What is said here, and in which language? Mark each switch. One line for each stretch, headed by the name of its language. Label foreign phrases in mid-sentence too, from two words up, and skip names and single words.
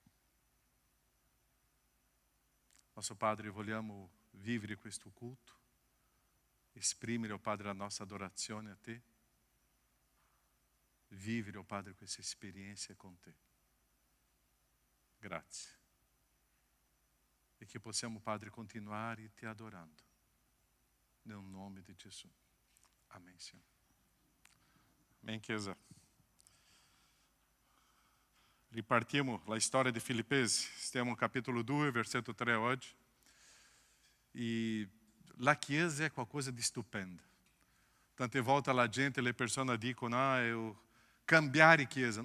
Italian: Nostro Padre, vogliamo vivere questo culto, esprimere, oh Padre, la nostra adorazione a Te, vivere, oh Padre, questa esperienza con Te. Grazie. E che possiamo, Padre, continuare Te adorando. Nel nome di Gesù.
Portuguese: Amém, Senhor. Amém,
Italian: Chiesa. Ripartiamo la storia di Filippesi. Stiamo
Portuguese: no capítulo
Italian: 2, versetto 3 oggi. E la Chiesa è qualcosa di stupenda. Tante volte la gente, le persone dicono, eu cambiare Chiesa.